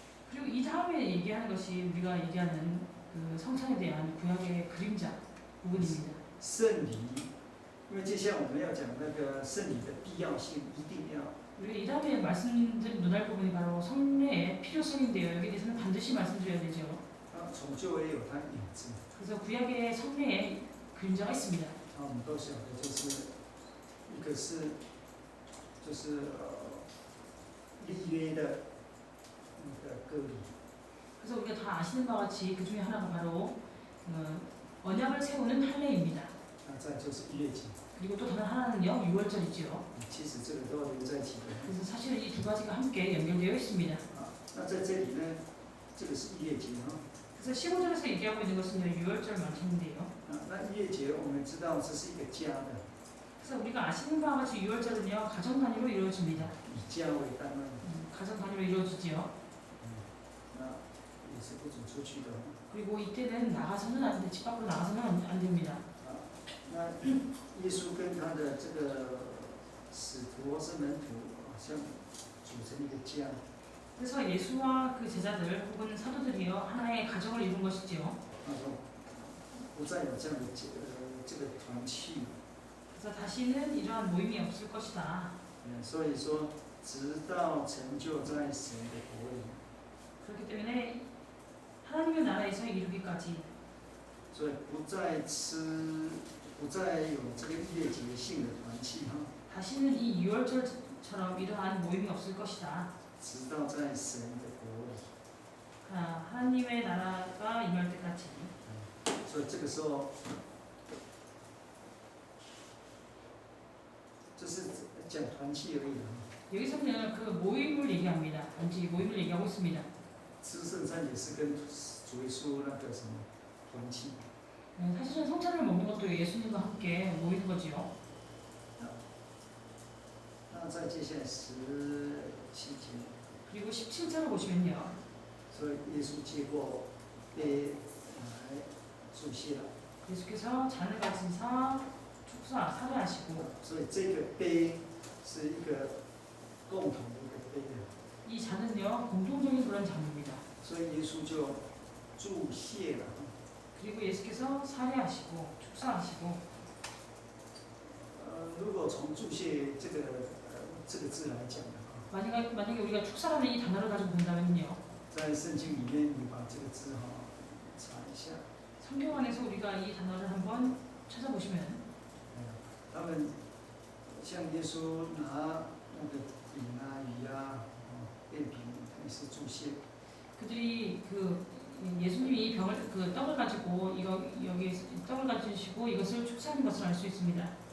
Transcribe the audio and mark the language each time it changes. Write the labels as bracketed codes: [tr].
[ko] 그리고 이 다음에 얘기하는 것이 우리가 얘기하는 그 성찬에 대한 구약의 그림자 부분입니다. [zh] 圣礼，因为接下来我们要讲那个圣礼的必要性，一定要 [ko] 우리가 이 다음에 말씀드린 논할 부분이 바로 성례의 필요성인데요. 여기에 대해서는 반드시 말씀드려야 되죠. [zh] 从旧约有它影子， [ko] 그래서 구약의 성례에 그림자가 있습니다. [zh] 我们都晓得，就是一个是就是立约的那个割礼， [ko] 그래서 우리가 다 아시는 바와 같이 그 중에 하나가 바로 언약을 세우는 할례입니다. [zh] 再就是逾越节。 [ko] 그리고 또 다른 하나는요, 6월절이죠. [zh] 其实这个都要连在一起的。 [ko] 그래서 사실은 이 두 가지가 함께 연결되어 있습니다. [zh] 那在这里呢，这个是逾越节哈。 [ko] 그래서 15절에서 얘기하고 있는 것은요, 6월절 만찬인데요. [zh] 那逾越节我们知道这是一个家的， [ko] 그래서 우리가 아시는 바와 같이 6월절은요, 가정 단위로 이루어집니다. [zh] 以家为单位， [ko] 가정 단위로 이루어지지요. [zh] 那也是不准出去的。 [ko] 그리고 이때는 나가서는 안 돼, 집 밖으로 나가서는 안 됩니다. [zh] 那耶稣跟他的这个使徒或是门徒，好像组成一个家。 [ko] 그래서 예수와 그 제자들 혹은 사도들이요, 하나의 가정을 이룬 것이지요. [zh] 他说不再有这样的这个团契。 [ko] 그래서 다시는 이러한 모임이 없을 것이다. [zh] 所以说，直到成就在神的国里。 [ko] 그렇기 때문에 하나님의 나라에서 이루기까지. [zh] 所以不再吃，不再有这个逾越节性的团契哈。 [ko] 다시는 이 6월절처럼 이러한 모임이 없을 것이다. [zh] 直到在神的国里。 [ko] 하나님의 나라가 임할 때까지. [zh] 所以这个时候，这是讲团契而已哈。 [ko] 여기서는 그 모임을 얘기합니다. 단지 모임을 얘기하고 있습니다. [zh] 吃圣餐也是跟主耶稣那个什么团契。 [ko] 사실은 성찬을 먹는 것도 예수님과 함께 모이는 거지요. [zh] 那再接下来17节， [ko] 그리고 17절을 보시면요. [zh] 所以耶稣接过杯来祝谢了。 [ko] 예수께서 잔을 가지사 축사 사례하시고 [zh] 所以这个杯是一个共同的一个杯的。 [ko] 이 잔은요 공통적인 그런 잔입니다. [zh] 所以耶稣就祝谢了。 [ko] 그리고 예수께서 사례하시고 축사하시고 [zh] 如果从祝谢这个字来讲的话， [ko] 만약에 우리가 축사라는 이 단어를 가지고 본다면요. [zh] 在圣经里面你把这个字查一下， [ko] 성경 안에서 우리가 이 단어를 한번 찾아보시면 [zh] 他们像耶稣拿那个饼啊、鱼啊、变饼，也是祝谢。 [ko] 그들이 그 예수님이 병을 그 떡을 가지고 여기 떡을 가지시고 이것을 축사하는 것을 알 수 있습니다.